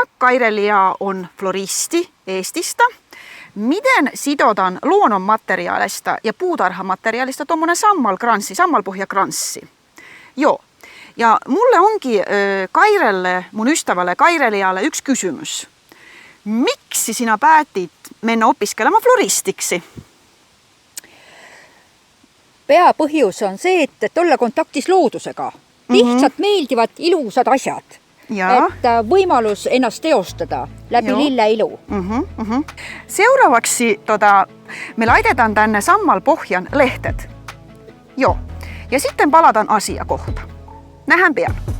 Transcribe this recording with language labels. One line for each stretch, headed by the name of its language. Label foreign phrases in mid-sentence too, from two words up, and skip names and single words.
Finnish: Kaire Lea on floristi Eestistä. Miten sidotaan luonnonmateriaalista ja puutarhamateriaalista tuommoinen sammalpohjakranssi? Joo. Ja mulle onkin Kairelle, mun ystävälle Kaire Lealle yksi kysymys. Miksi sinä päätit mennä opiskelemaan floristiksi?
Estonian: Peapõhjus on see, et olla kontaktis loodusega. Lihtsalt meeldivad ilusad asjad. Et võimalus ennast teostada läbi lilleilu.
Finnish: Seuraavaksi me laitetaan tänne sammalpohjan lehted. Joo. Ja sitten palataan asiakohta. Nähdään pian.